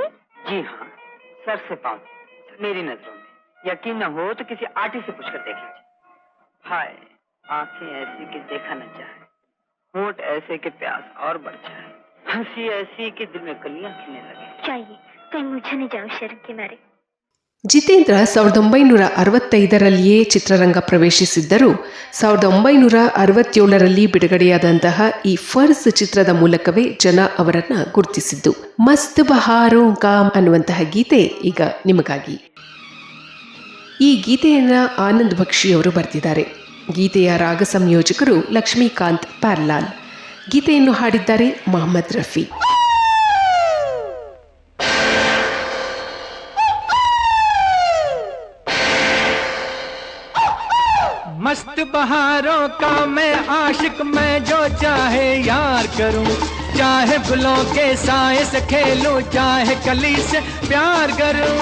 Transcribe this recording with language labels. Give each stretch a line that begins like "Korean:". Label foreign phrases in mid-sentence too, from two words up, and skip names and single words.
Hindi: जी हाँ, सर से पाँव, मेरी नजरों में. यकीन न हो तो किसी आर्टिस्ट से पूछकर देख लीजिए. हाय, आंखें ऐसी कि देखा न जाए, होंठ ऐसे कि प्यास और बढ़ जाए, हंसी ऐसी कि दिल में कलियां खिलने लगे. चाहिए कहीं मुझे नहीं जाऊं शर्म के मारे.
Kannada: ಜಿತೇಂದ್ರ 1965ರಲ್ಲಿಯೇ ಚಿತ್ರರಂಗ ಪ್ರವೇಶಿಸಿದ್ದರೂ 1967ರಲ್ಲಿ ಬಿಡುಗಡೆಯಾದಂತಹ ಈ ಫರ್ಸ್ ಚಿತ್ರದ ಮೂಲಕವೇ ಜನ ಅವರನ್ನು ಗುರುತಿಸಿದ್ದು. ಮಸ್ತ್ ಬಹಾರೋ ಕಾಮ್ ಅನ್ನುವಂತಹ ಗೀತೆ ಈಗ ನಿಮಗಾಗಿ. ಈ ಗೀತೆಯನ್ನು ಆನಂದ್ ಬಕ್ಷಿಯವರು ಬರೆದಿದ್ದಾರೆ. ಗೀತೆಯ ರಾಗ ಸಂಯೋಜಕರು ಲಕ್ಷ್ಮೀಕಾಂತ್ ಪ್ಯಾರ್ಲಾಲ್. ಗೀತೆಯನ್ನು ಹಾಡಿದ್ದಾರೆ ಮೊಹಮ್ಮದ್ ರಫಿ.
Hindi: मस्त बहारों का मैं आशिक, मैं जो चाहे यार करूं, चाहे गुलों के साए से खेलूं, चाहे कली से प्यार करूं.